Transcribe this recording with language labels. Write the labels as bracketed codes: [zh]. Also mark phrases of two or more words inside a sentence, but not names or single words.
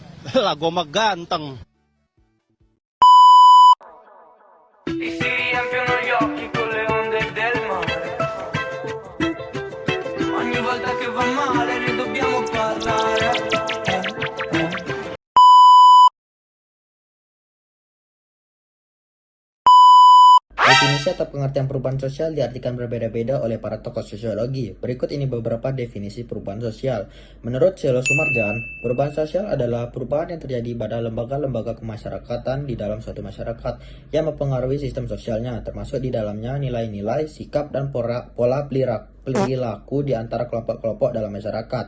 [it] Lago magantang. E si riempiono gli occhi con le onde del mare. Ogni volta che va male ne dobbiamo parlare. [id] Definisi atau pengertian perubahan sosial diartikan berbeda-beda oleh para tokoh sosiologi. Berikut ini beberapa definisi perubahan sosial. Menurut Selo Sumarjan, perubahan sosial adalah perubahan yang terjadi pada lembaga-lembaga kemasyarakatan di dalam suatu masyarakat yang mempengaruhi sistem sosialnya, termasuk di dalamnya nilai-nilai, sikap, dan pola perilaku di antara kelompok-kelompok dalam masyarakat.